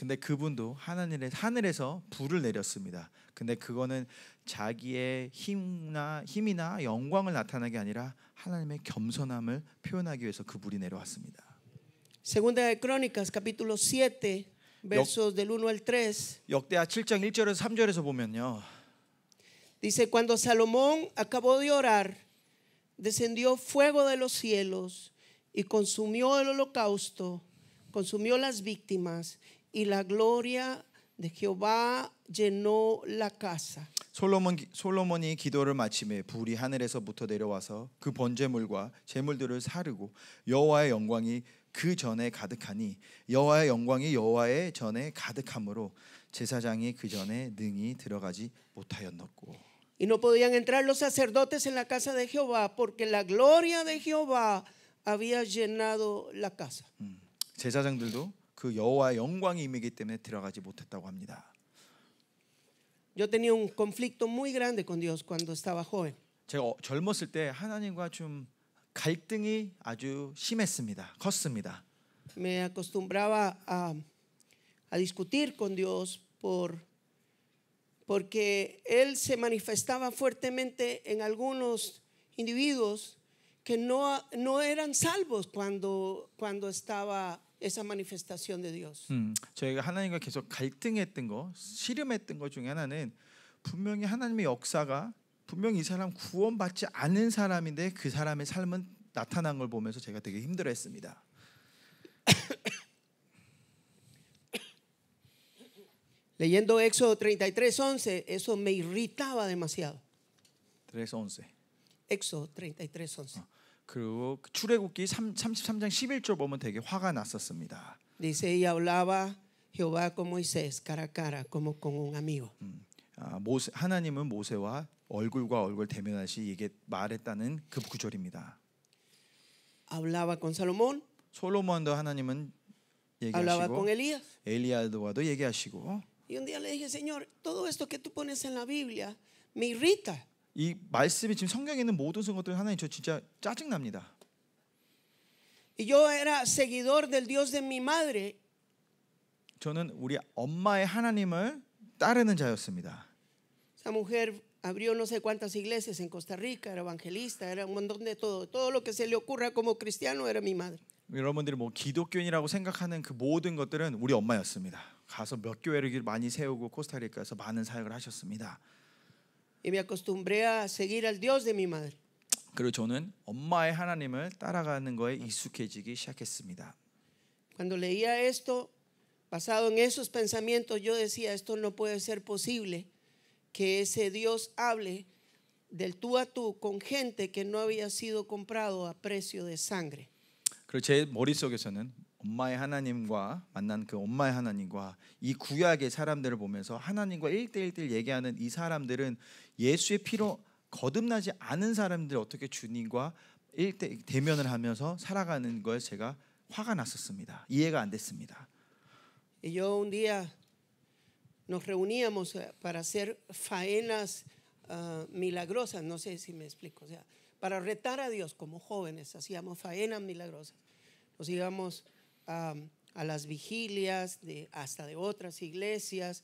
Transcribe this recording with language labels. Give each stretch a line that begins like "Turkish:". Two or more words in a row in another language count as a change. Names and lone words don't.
Korean: 근데 그분도 하늘에서 불을 내렸습니다. 근데 그거는 자기의 힘이나 영광을 나타내게 아니라 하나님의 겸손함을 표현하기 위해서 그 불이 내려왔습니다.
Spanish: Segunda de Crónicas, capítulo 7, versos del 1 al 3.
Korean: 역대하 7장 1절에서 3절에서 보면요.
Spanish: Dice, cuando Salomón acabó de orar, descendió fuego de los cielos y consumió el holocausto, consumió las víctimas y la gloria de Jehová llenó la casa.
Korean: 솔로몬이 기도를 마침에 불이 하늘에서부터 내려와서 그 번제물과 제물들을 사르고 여호와의 영광이 그 전에 가득하니 여호와의 영광이 여호와의 전에 가득함으로 제사장이 그 전에 능히 들어가지 못하였노고.
Spanish: Y no podían entrar los sacerdotes en la casa de Jehová porque la gloria de Jehová había llenado la casa.
Korean: 제사장들도 그 여호와의 영광이 임하기 때문에 들어가지 못했다고 합니다.
Spanish: Yo tenía un conflicto muy grande con Dios cuando estaba joven.
Korean: 제가 젊었을 때 하나님과 좀 갈등이 아주 심했습니다. 컸습니다.
Spanish: Me acostumbraba a discutir con Dios porque Él se manifestaba fuertemente en algunos individuos que no eran salvos cuando estaba esa manifestación de Dios.
Korean: 저희가 하나님과 계속 갈등했던 거, 씨름했던 것 중에 하나는 분명히 하나님의 역사가 분명히 이 사람 구원받지 않은 사람인데 그 사람의 삶은 나타난 걸 보면서 제가 되게 힘들어했습니다.
Spanish: Leyendo Éxodo 33:11, eso me irritaba demasiado. 3:11. Éxodo 33:11.
Korean: 그리고 출애굽기 33장 11절 보면 되게 화가 났었습니다.
Spanish: Dice, y hablaba Jehová con Moisés cara a cara, como con un amigo.
Korean: 하나님은 모세와 얼굴과 얼굴 대면하시 이게 말했다는 그 구절입니다.
Spanish: Hablaba con Salomón,
Korean: 솔로몬도 하나님은
Spanish: hablaba
Korean: 얘기하시고
Spanish: con Elías.
Korean: 엘리야도와도 얘기하시고
Spanish: Y un día le dije, Señor, todo esto que tú pones en la Biblia me irrita.
Korean: 이 말씀이 지금 성경에 있는 모든 것들 하나님 저 진짜 짜증 납니다.
Spanish: Y yo era seguidor del Dios de mi madre.
Korean: 저는 우리 엄마의 하나님을 따르는 자였습니다.
Spanish: Esa mujer abrió no sé cuántas iglesias en Costa Rica, era evangelista, era un montón de todo. Todo lo que se le ocurra como cristiano era mi madre.
Korean: 여러분들이 뭐 기독교인이라고 생각하는 그 모든 것들은 우리 엄마였습니다. 가서 몇 교회를 많이 세우고 코스타리카에서 많은 사역을 하셨습니다.
Spanish: Y me acostumbré a seguir al Dios de mi madre.
Korean: 그리고 저는 엄마의 하나님을 따라가는 거에 익숙해지기 시작했습니다.
Spanish: Cuando leía esto, basado en esos pensamientos, yo decía, esto no puede ser posible que ese Dios hable del tú a tú con gente que no había sido comprado a precio de sangre.
Korean: 그리고 제 머릿속에서는 엄마의 하나님과 만난 그 엄마의 하나님과 이 구약의 사람들을 보면서 하나님과 1대1 얘기하는 이 사람들은 예수의 피로 거듭나지 않은 사람들 어떻게 주님과 대면을 하면서 살아가는 거에 제가 화가 났었습니다. 이해가 안 됐습니다.
Spanish: Y yo un día nos reuníamos para hacer faenas milagrosas, no sé si me explico, o sea, para retar a Dios como jóvenes, hacíamos faenas milagrosas. Nos íbamos a las vigilias hasta de otras iglesias.